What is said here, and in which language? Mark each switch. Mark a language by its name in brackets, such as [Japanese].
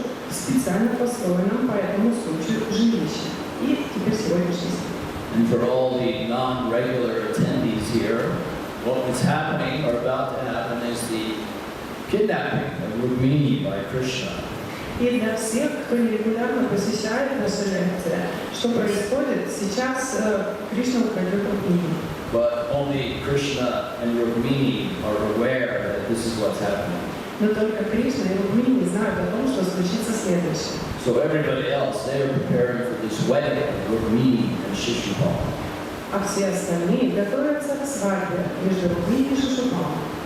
[Russian] Специально построенном по этому случаю жилище. И теперь сегодняшний стих. [English] And for all the non-regular attendees here, what is happening or about to happen is the kidnapping of Rukmini by Krishna. [Russian] И для всех, кто регулярно посещает наши лекции, что происходит сейчас, Кришна украдет Рукмини. [English] But only Krishna and Rukmini are aware that this is what's happening. [Russian] Но только Кришна и Рукмини не знают о том, что случится следующее. [English] So everybody else, they are preparing for this wedding of Rukmini and Shishupal. [Russian] А все остальные готовятся к свадьбе между Рукмини и Шишупалом.